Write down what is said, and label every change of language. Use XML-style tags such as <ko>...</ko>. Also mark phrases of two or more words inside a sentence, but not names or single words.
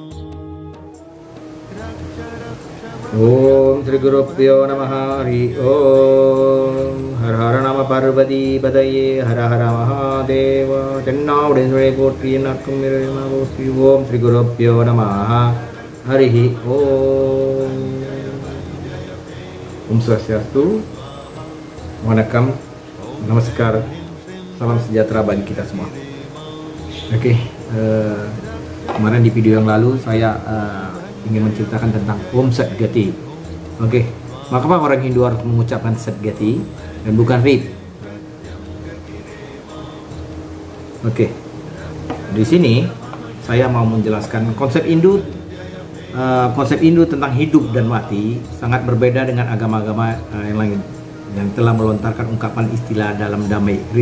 <sa>ओम श्री गुरुभ्यो नमः हरि ओम हर हर नम पार्वती पदये हर हर महादेव</sa> <ta>चन्नाउडेश्वरे पोट्री नक्कुमिरेमा पोट्री</ta> <sa>ओम श्री गुरुभ्यो नमः हरि ओम Om Swastiastu, Wanakkam, Namaskar,</sa> <id>salam sejahtera bagi kita semua. Oke, kemarin di video yang lalu saya ingin menceritakan tentang Om Satgati. Oke, maka orang Hindu harus mengucapkan Satgati dan bukan Rip. Oke, di sini saya mau menjelaskan konsep Hindu tentang hidup dan mati sangat berbeda dengan agama-agama yang lain yang telah melontarkan ungkapan istilah dalam damai Rip.</id>